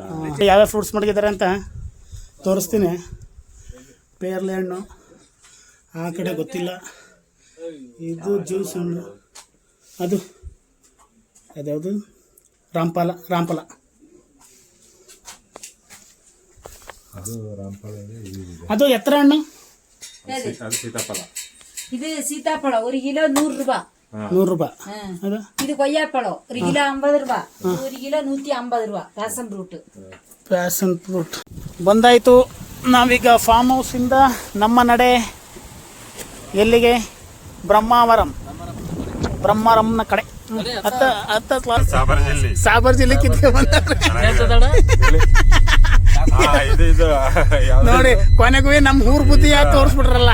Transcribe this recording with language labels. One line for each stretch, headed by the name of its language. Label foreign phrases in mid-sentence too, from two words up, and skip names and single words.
Kannada: ಯಾವ್ಯಾವ ಫ್ರೂಟ್ಸ್ ಮಡಗಿದ್ದಾರೆ ಅಂತ ತೋರಿಸ್ತೀನಿ. ಪೇರ್ಲೆ ಹಣ್ಣು ಆ ಕಡೆ ಗೊತ್ತಿಲ್ಲ, ಇದು ಜ್ಯೂಸ್ ಹಣ್ಣು, ಅದ್ಯಾವುದು ರಾಂಪಲ. ಅದು ಎತ್ತರ ಹಣ್ಣು, ಸೀತಾಫಲ.
Tamil: இது சீதாப்பழம் 1 கிலோ 100 ரூபாய்.
Kannada: 100 ರೂಪಾಯಿ.
Tamil: இது கொய்யாப்பழம் 1 கிலோ 50 ரூபாய். 1 கிலோ 150 ரூபாய்.
English: passion fruit
Kannada: ಬಂದಾಯಿತು. ನಾವೀಗ ಫಾರ್ಮ್ ಹೌಸಿಂದ ನಮ್ಮ ನಡೆ ಎಲ್ಲಿಗೆ? ಬ್ರಹ್ಮಾವರಂನ ಕಡೆ. ಸಾಬರ್ ಜಿಲ್ಲೆ ಕಿತ್ಕೆ ನೋಡಿ, ಕೊನೆಗೂ ನಮ್ಮ ಊರ್ ಬುದ್ಧಿ ತೋರಿಸ್ಬಿಟ್ರಲ್ಲ.